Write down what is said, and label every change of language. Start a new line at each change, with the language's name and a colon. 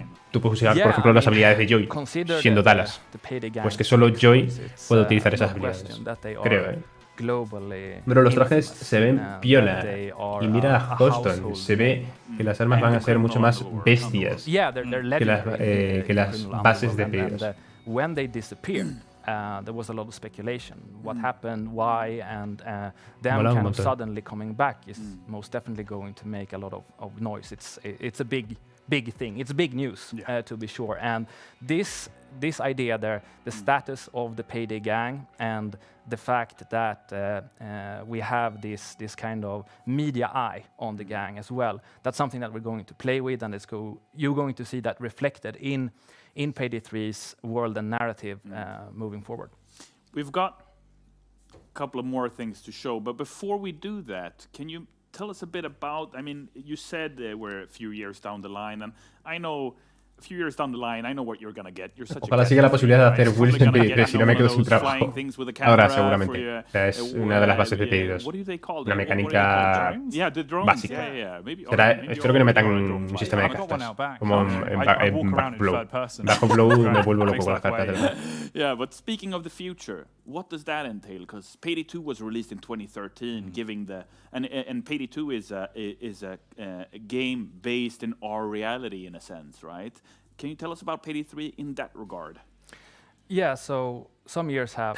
Spanish: Tú puedes usar, por ejemplo, las habilidades de Joy, siendo Dallas. Pues que solo Joy puede utilizar esas habilidades. Creo, Pero los trajes se ven piola. Y mira a Houston, se ve que las armas van a ser mucho más bestias que las bases de Payday 2.
English: When they disappear, there was a lot of speculation. What happened, why, and them kind of suddenly coming back is most definitely going to make a lot of noise. It's a big thing. It's big news, to be sure. And this idea there, the status of the Payday gang, and the fact that we have this kind of media eye on the gang as well, that's something that we're going to play with, and you're going to see that reflected in Payday 3's world and narrative moving forward. We've got a couple of more things to show, but before we do that, can you tell us a bit about, I mean, you said we're a few years down the line, and I know a few years down the line, I know what you're gonna get. You're such
Spanish: Ojalá siga la posibilidad de hacer Wills en Payday 3, si no me quedo sin trabajo. Ahora, seguramente. O sea, es una de las bases de Payday 2. Una mecánica básica. Espero que no metan un sistema de cartas. Como en Backblow. Backblow me vuelvo loco con las cartas.
English: Yeah, but speaking of the future, what does that entail? Because Payday 2 was released in 2013, giving the and Payday 2 is a game based in our reality in a sense, right? Can you tell us about Payday 3 in that regard? Yeah, so some years have